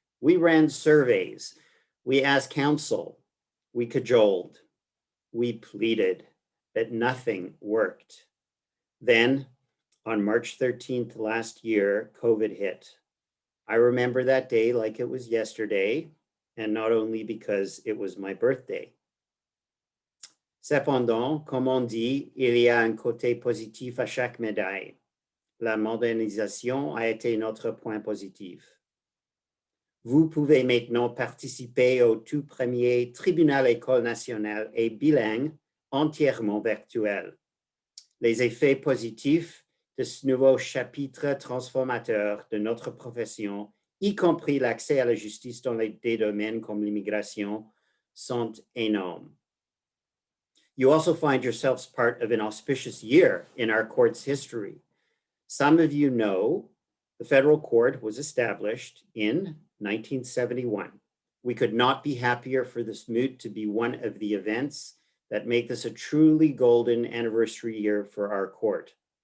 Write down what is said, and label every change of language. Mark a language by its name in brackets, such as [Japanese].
[English] We ran surveys. We asked counsel. We cajoled. We pleaded, but nothing worked. Then, on March 13th last year, COVID hit. I remember that day like it was yesterday, and not only because it was my birthday. [French] Cependant, comme on dit, il y a un côté positif à chaque médaille. La modernisation a été notre point positif. Vous pouvez maintenant participer au tout premier tribunal école nationale et bilingue entièrement virtuel. Les effets positifs de ce nouveau chapitre transformateur de notre profession, y compris l'accès à la justice dans des domaines comme l'immigration, sont énormes. [English] You also find yourselves part of an auspicious year in our court's history. Some of you know the federal court was established in 1971. We could not be happier for this moot to be one of the events that make this a truly golden anniversary year for our court.